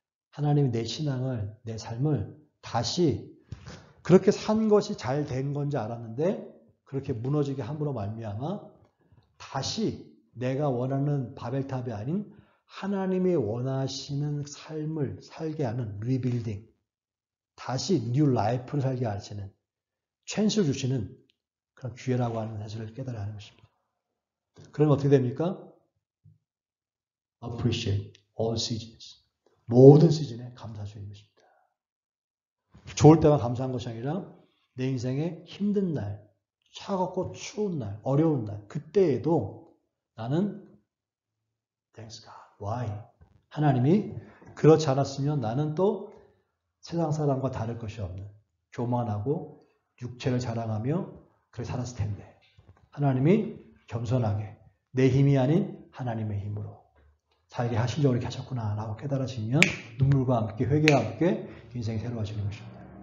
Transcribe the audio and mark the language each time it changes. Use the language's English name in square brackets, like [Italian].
[Korean] 하나님이 내 신앙을, 내 삶을 다시 그렇게 산 것이 잘 된 건지 알았는데 그렇게 무너지게 함으로 말미암아 다시 내가 원하는 바벨탑이 아닌 하나님이 원하시는 삶을 살게 하는 리빌딩, 다시 뉴 라이프를 살게 하시는 찬스를 주시는 그런 기회라고 하는 사실을 깨달아야 하는 것입니다. 그러면 어떻게 됩니까? [English] Appreciate all seasons. [Korean] 모든 시즌에 감사할 수 있는 것입니다. 좋을 때만 감사한 것이 아니라 내 인생의 힘든 날, 차갑고 추운 날, 어려운 날, 그때에도 나는 [English] Thanks God. Why? [Korean] 하나님이 그렇지 않았으면 나는 또 세상 사람과 다를 것이 없는 교만하고 육체를 자랑하며 그렇게 살았을 텐데 하나님이 겸손하게 내 힘이 아닌 하나님의 힘으로 살게 하시려고 이렇게 하셨구나 라고 깨달아지면 눈물과 함께 회개와 함께 인생이 새로워지는 것입니다.